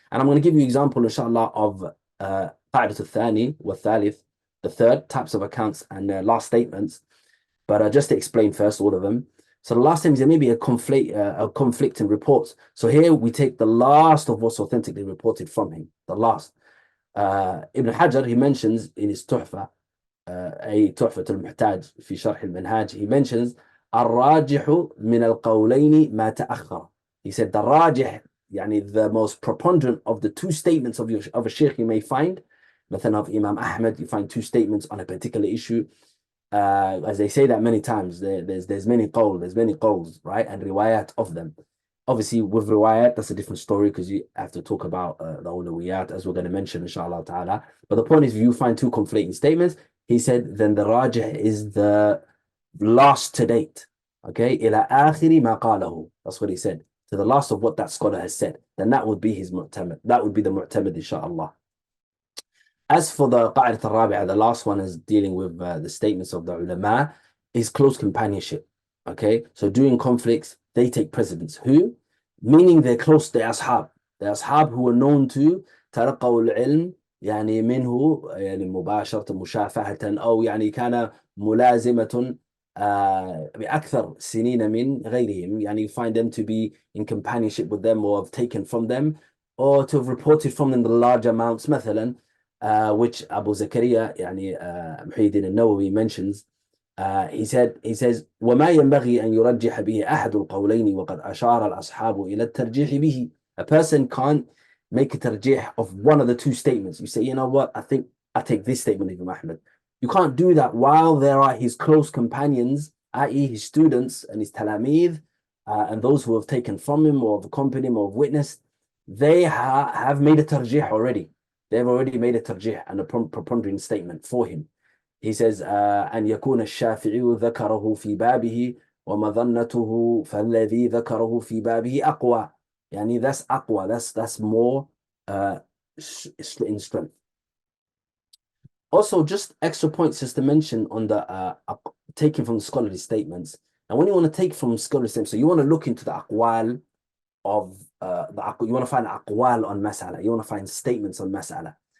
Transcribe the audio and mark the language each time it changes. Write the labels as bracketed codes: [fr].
[en] And I'm going to give you an example, inshallah, of قاعدة الثاني والثالث, the third types of accounts and last statements. But just to explain first all of them. So the last time there may be a conflict in reports. So here we take the last of what's authentically reported from him, the last. Ibn Hajar, he mentions in his Tuhfa, أي تحفة المحتاج في شرح المنهاج, he mentions [ar] الراجح من القولين ما تأخر. [en] He said the rajih, يعني the most preponderant of the two statements of a sheikh you may find, مثلا of Imam Ahmad, you find two statements on a particular issue. As they say that many times, there's many qawls, right? And riwayat of them. Obviously, with riwayat, that's a different story because you have to talk about the awlawiyat, as we're going to mention, inshallah ta'ala. But the point is, if you find two conflicting statements, he said, then the rajih is the last to date. Okay? [ar] إلى آخر ما قاله. [en] That's what he said. To the last of what that scholar has said. Then that would be his mu'tamad. That would be the mu'tamad, inshallah. As for the قاعدة الرابعة, the last one is dealing with the statements of the ulama, is close companionship. Okay, so during conflicts, they take precedence. Who? Meaning they're close to ashab. The ashab who are known to [ar] تلقوا العلم يعني منه يعني مباشرة مشافهة أو يعني كان ملازمة بأكثر سنين من غيرهم. [en] يعني you find them to be in companionship with them or have taken from them or to have reported from them the large amounts مثلا. Which Abu Zakaria يعني محي الدين النووي mentions. He says [ar] وما ينبغي أن يرجح به أحد القولين وقد أشار الأصحاب إلى الترجيح به. [en] A person can't make a tarjih of one of the two statements. You say, you know what, I think I take this statement of Imam Ahmad. You can't do that while there are his close companions, i.e. his students and his talamid, and those who have taken from him or have accompanied him or have witnessed. They have made a tarjih already. They've already made a tarjih and a prepondering statement for him. He says, [ar] أن يكون الشافعي ذكره في بابه ومظنته فالذي ذكره في بابه أقوى. [en] يعني that's أقوى, that's more in strength. Also, just extra points just to mention on the taking from the scholarly statements. And when you want to take from scholarly statements, so you want to look into the aqwal of you want to find aqwal on mas'ala, you want to find statements on mas'ala.